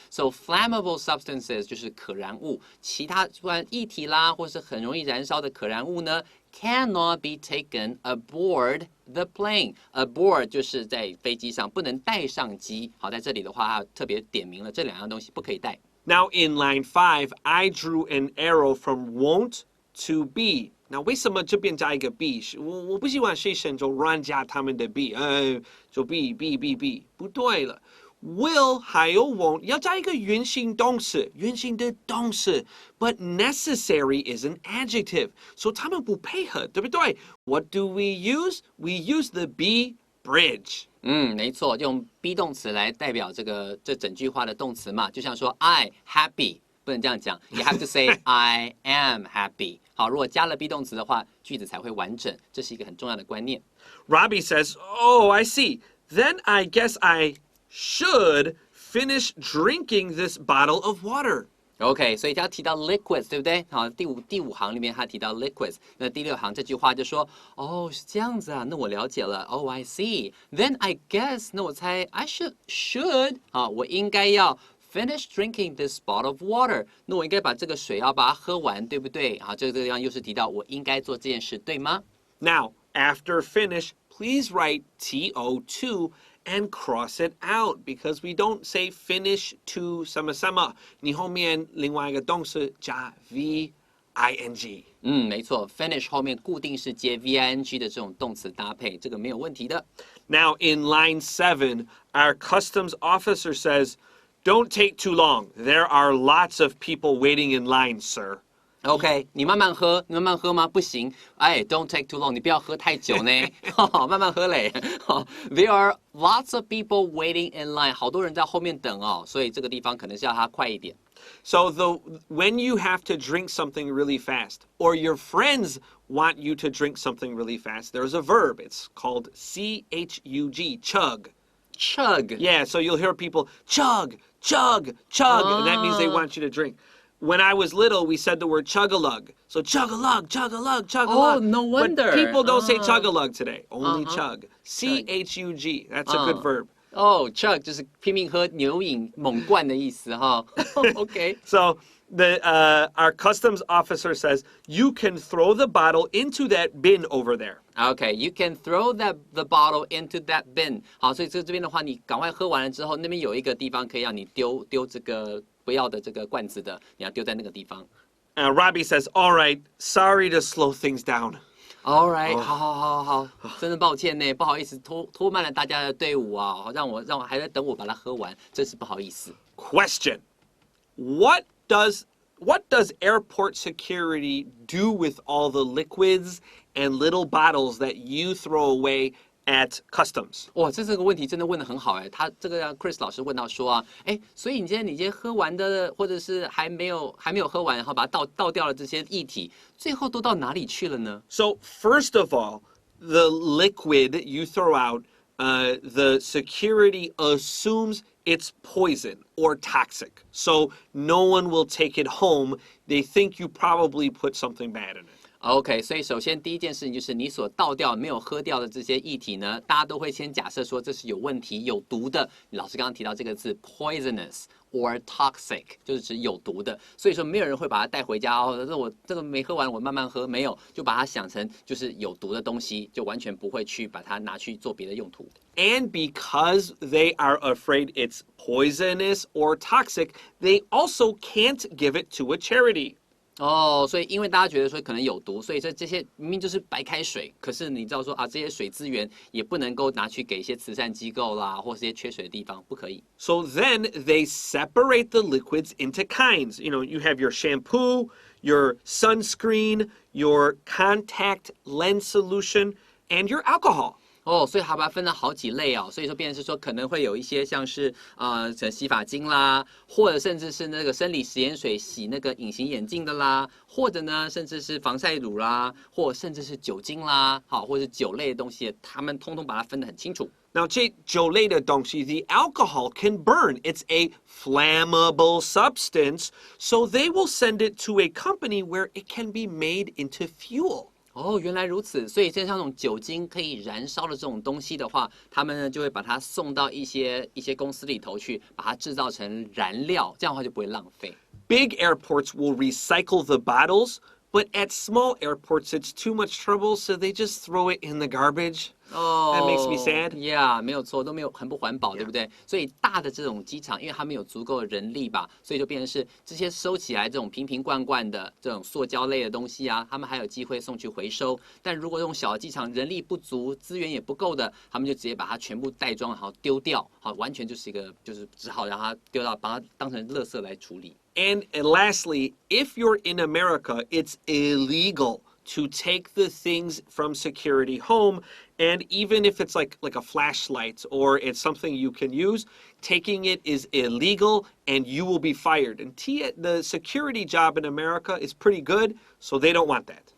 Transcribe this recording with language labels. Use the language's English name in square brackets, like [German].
[English] So flammable substances [Chinese] 就是可燃物，其他不然液体啦，或是很容易燃烧的可燃物呢？ [English] Cannot be taken aboard the plane. [Chinese] Aboard 就是在飞机上不能带上机。好，在这里的话，它特别点明了这两样东西不可以带。 [English] Now in line 5, I drew an arrow from won't to be. [Chinese] Now 为什么这边加一个 be？ 我不喜欢学生就乱加他们的 be， 就 be， 不对了。 Will 还有 won't 要加一个原形动词，原形的动词 [English] but necessary is an adjective， [Chinese] 所以他们不配合，对不对？ [English] What do we use? We use the be bridge. [Chinese] 没错，用 be 动词来代表这整句话的动词嘛，就像说 [English] I happy， [Chinese] 不能这样讲 ， [English] you have to say I am happy。 [Chinese] 好，如果加了 be 动词的话，句子才会完整，这是一个很重要的观念。 [English] Robbie says, "Oh, I see. Then I guess I should finish drinking this bottle of water." [Chinese] OK， 所以他提到 liquids， 对不对？好，第五行里面他提到 liquids， 那第6行这句话就说，哦，是这样子啊，那我了解了。 [English] Oh, I see. Then I guess， [Chinese] 那我猜 [English] I should， [Chinese] 啊，我应该要 [English] finish drinking this bottle of water， [Chinese] 那我应该把这个水要把它喝完，对不对？啊，这个地方又是提到我应该做这件事，对吗？ [English] Now, after finish, please write to and cross it out because we don't say finish to [Chinese] 什么什么，你后面另外一个动词加 v ing。没错 ，finish 后面固定是接 VING 的这种动词搭配，这个没有问题的。 [English] Now in line 7, our customs officer says, "Don't take too long. There are lots of people waiting in line, sir." [Chinese] OK， 你慢慢喝吗？不行，哎 ， [English] Don't take too long， [Chinese] 你不要喝太久呢，慢慢喝嘞。 [English] There are lots of people waiting in line， [Chinese] 好多人在后面等哦，所以这个地方可能是要它快一点。 [English] So when you have to drink something really fast, or your friends want you to drink something really fast, there's a verb. It's called chug, chug. Chug. Yeah, so you'll hear people chug, chug, chug, and that means they want you to drink. When I was little, we said the word chug-a-lug. So chug-a-lug, chug-a-lug, chug-a-lug. Oh, no wonder. But people don't say chug-a-lug today. Only chug. C-H-U-G. That's a good verb. [Chinese] Chug 就是拼命喝牛饮猛灌的意思哈。 [English] OK. So our customs officer says, you can throw the bottle into that bin over there. Okay, you can throw the bottle into that bin. [Chinese] 好，所以这边的话，你赶快喝完了之后，那边有一个地方可以让你丢这个不要的这个罐子的，你要丢在那个地方。 [English] Robbie says, all right, sorry to slow things down. All right， [Chinese] 好，真的抱歉呢，不好意思拖慢了大家的队伍啊，让我还在等我把它喝完，真是不好意思。 [English] Question: What does airport security do with all the liquids and little bottles that you throw away at customs? [Chinese] 哇，这个问题真的问得很好哎，他这个 Chris 老师问到说啊，哎，所以你今天喝完的，或者是还没有喝完，然后把它倒掉了这些液体，最后都到哪里去了呢？ [English] So first of all, the liquid you throw out, the security assumes it's poison or toxic. So no one will take it home. They think you probably put something bad in it. [Chinese] OK， 所以首先第一件事情就是你所倒掉没有喝掉的这些液体呢，大家都会先假设说这是有问题、有毒的。老师刚刚提到这个字 [English] poisonous or toxic， [Chinese] 就是指有毒的。所以说没有人会把它带回家哦，我这个没喝完，我慢慢喝，没有，就把它想成就是有毒的东西，就完全不会去把它拿去做别的用途。 [English] And because they are afraid it's poisonous or toxic, they also can't give it to a charity. [Chinese] 哦，所以因为大家觉得说可能有毒，所以这些明明就是白开水，可是你知道说啊，这些水资源也不能够拿去给一些慈善机构啦，或是一些缺水的地方，不可以。 [English] So then they separate the liquids into kinds. You know, you have your shampoo, your sunscreen, your contact lens solution, and your alcohol. [Chinese] 哦，所以它把它分了好几类哦，所以说变成是说可能会有一些像是洗发精啦，或者甚至是那个生理食盐水洗那个隐形眼镜的啦，或者呢甚至是防晒乳啦，或甚至是酒精啦，好，或者是酒类的东西，他们通通把它分得很清楚。 [English] Now, [Chinese] 这酒类的东西, [English] the alcohol can burn. It's a flammable substance, so they will send it to a company where it can be made into fuel. [Chinese] 哦，原来如此，所以像这种酒精可以燃烧的这种东西的话，他们呢就会把它送到一些公司里头去，把它制造成燃料，这样的话就不会浪费。 [English] Big airports will recycle the bottles, but at small airports it's too much trouble, so they just throw it in the garbage. That makes me sad. [Chinese] Yeah， 没有错，都没有很不环保，对不对？所以大的这种机场，因为他们有足够的人力吧，所以就变成是这些收起来这种瓶瓶罐罐的这种塑胶类的东西啊，他们还有机会送去回收。但如果这种小的机场人力不足，资源也不够的，他们就直接把它全部袋装，然后丢掉，好，完全就是就是只好让它丢到，把它当成垃圾来处理。 [English] And lastly, if you're in America, it's illegal to take the things from security home, and even if it's like a flashlight or it's something you can use, taking it is illegal and you will be fired. And the security job in America is pretty good, so they don't want that.